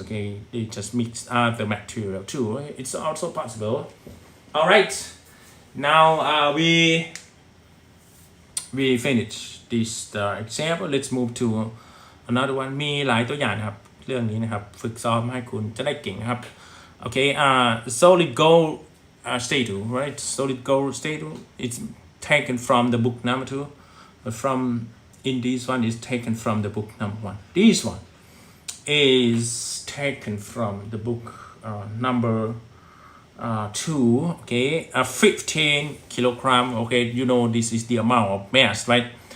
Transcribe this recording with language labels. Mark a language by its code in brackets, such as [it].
[en] Okay, they just mix other material too. It's also possible. All right, now we finish this example. Let's move to another one. [th] มีหลายตัวอย่างนะครับเรื่องนี้นะครับฝึกซ้อมให้คุณจะได้เก่งครับ [en] Okay, solid gold statue, right? Solid gold statue. It's taken from the book number 2, but in this one is taken from the book number 1. This one is taken from the book number 2. Okay, 15 kilogram. Okay, you know this is the amount of mass, right?